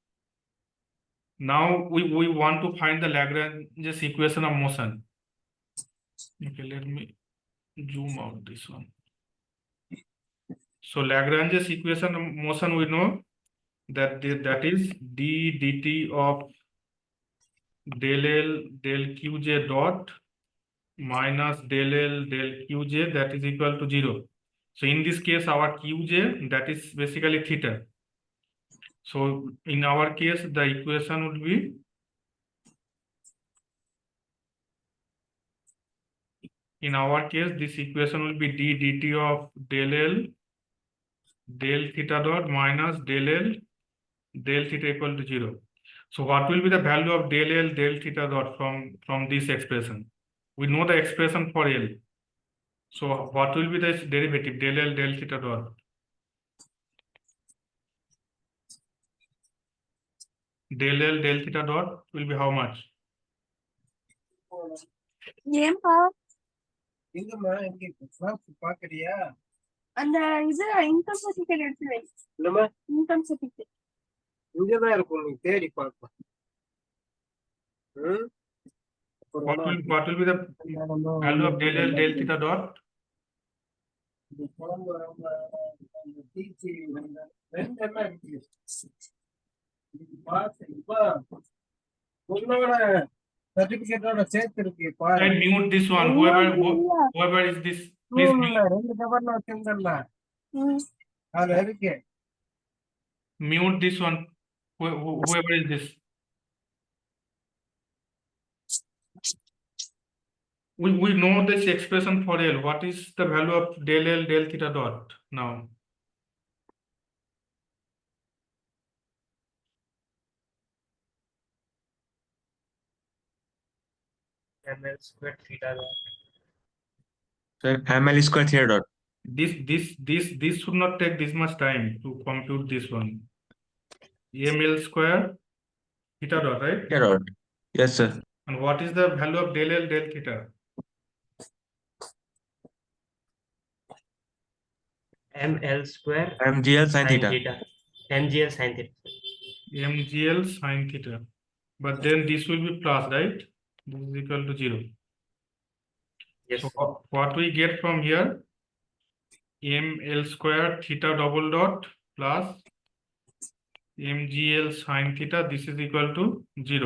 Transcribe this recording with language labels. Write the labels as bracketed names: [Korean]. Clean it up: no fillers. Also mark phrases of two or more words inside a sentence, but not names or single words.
[English] Now we want to find the Lagrange's equation of motion. Okay, let me zoom out this one. So Lagrange's equation of motion, we know that that is d dt of del L del Qj dot minus del L del Qj, that is equal to 0. So in this case, our Qj, that is basically theta. So in our case, the equation would be this equation will be d dt of del L del theta dot minus del L del theta equal to 0. So what will be the value of del L del theta dot from this expression? We know the expression for L. So what will be the derivative del L del theta dot? Del L del theta dot will be how much? [Tamil] ஏன்பா எங்கம்மா இங்க பாக்குறியா அந்த இது [English] income certificate [Tamil] எடுத்து வை. இல்லம்மா [English] income certificate [Tamil] இங்கதான் இருக்கும் நீ தேடி பார்ப்போம் [English] What will be the value of del L del theta dot? [Tamil] குழம்பு டீச்சி ரெண்டெல்லாம் இருக்கு பார்த்து இப்ப உன்னோட சர்டிபிகேட்டோட சேர்த்து இருக்கு பாரு [English] Can mute this one. Whoever is this, please mute, [Tamil] ரெண்டு கவர்ல வச்சிருந்தல அதுல இருக்கு [English] mute this one. Whoever is this. We know this expression for L. What is the value of del L del theta dot now? ml square theta dot. Sir, ml square theta dot. This should not take this much time to compute this one. ml square theta dot, right? Theta dot. Yes, sir. And what is the value of del L del theta? ml square mgl sin theta. mgl sin theta. mgl sin theta. But then this will be plus, right? This is equal to 0. Yes. So what we get from here? ml square theta double dot plus mgl sin theta. This is equal to 0.